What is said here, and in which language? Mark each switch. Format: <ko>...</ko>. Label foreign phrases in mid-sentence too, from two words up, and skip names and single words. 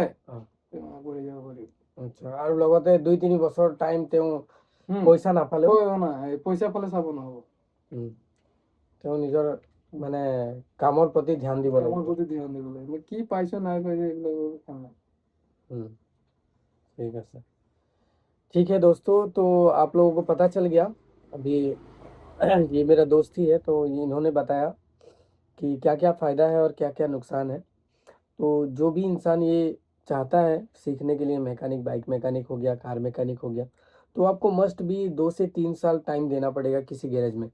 <as>অ', তেওঁ আগবাঢ়ি যাব পাৰিব। আচ্ছা আৰু লগতে 2-3 বছৰ টাইম তেওঁ পইচা নাপালেও পইচা পালে চাব নহ'ব। তেওঁ নিজৰ মানে কামৰ প্ৰতি ধ্যান দিব কামৰ লাগিব। প্ৰতি ধ্যান দিব লাগিব। কি পাইছো নাই পাইছো এইবিলাক কাম নাই।</as> <hi>ठीक है सर। ठीक है दोस्तों, तो आप लोगों को पता चल गया अभी ये मेरा दोस्त ही है, तो इन्होंने बताया कि क्या-क्या फ़ायदा है और क्या-क्या नुकसान है। तो जो भी इंसान ये चाहता है सीखने के लिए, मैकेनिक, बाइक मैकेनिक हो गया, कार मैकेनिक हो गया, तो आपको</hi> <en>must be</en> <hi>2 से 3 साल टाइम देना पड़ेगा किसी गैरेज में।</hi>